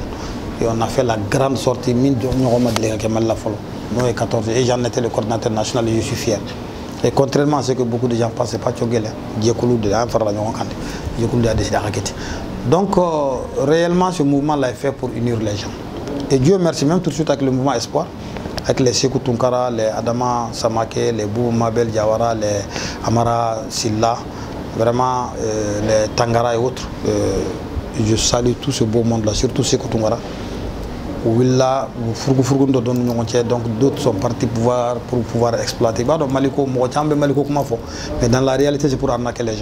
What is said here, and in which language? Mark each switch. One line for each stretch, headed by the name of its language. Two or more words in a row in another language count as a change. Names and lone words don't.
French: Et on a fait la grande sortie, et j'en étais le coordinateur national et je suis fier. Et contrairement à ce que beaucoup de gens pensent, c'est pas Tchogel, donc réellement ce mouvement-là est fait pour unir les gens. Et Dieu merci, même tout de suite avec le mouvement Espoir, avec les Sekou Tunkara, les Adama Samake, les Boubou Mabel Diawara, les Amara Silla, vraiment les Tangara et autres. Je salue tout ce beau monde-là, surtout Sekou Tunkara. Donc d'autres sont partis pour pouvoir exploiter. Mais dans la réalité, c'est pour arnaquer les gens.